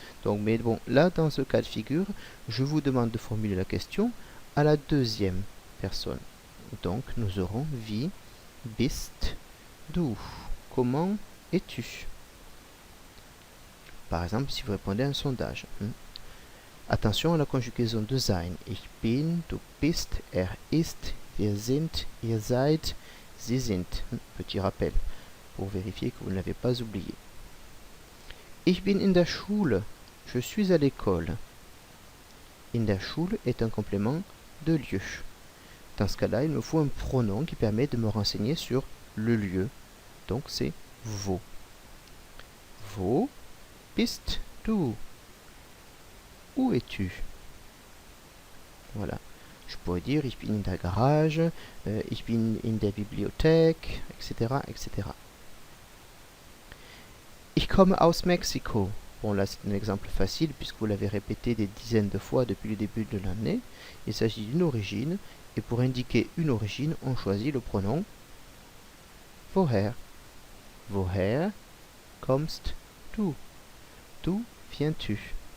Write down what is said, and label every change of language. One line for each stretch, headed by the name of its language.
French: Donc, mais bon, là, dans ce cas de figure, je vous demande de formuler la question à la deuxième personne. Donc, nous aurons
German: wie bist du,
French: comment es-tu? Par exemple, si vous répondez à un sondage. Attention à la conjugaison de sein.
German: Ich bin, du bist, er ist, wir sind, ihr seid, sie sind.
French: Petit rappel pour vérifier que vous ne l'avez pas oublié.
German: Ich bin in der Schule.
French: Je suis à l'école.
German: In der Schule
French: est un complément de lieu. Dans ce cas-là, il me faut un pronom qui permet de me renseigner sur le lieu. Donc c'est wo.
German: Wo bist du?
French: Où es-tu? Voilà. Je pourrais dire
German: ich bin in der Garage, ich bin in der Bibliothek,
French: etc., etc.
German: Ich komme aus Mexiko.
French: Bon, là, c'est un exemple facile puisque vous l'avez répété des dizaines de fois depuis le début de l'année. Il s'agit d'une origine et pour indiquer une origine, on choisit le pronom woher.
German: Woher kommst du?
French: D'où viens-tu?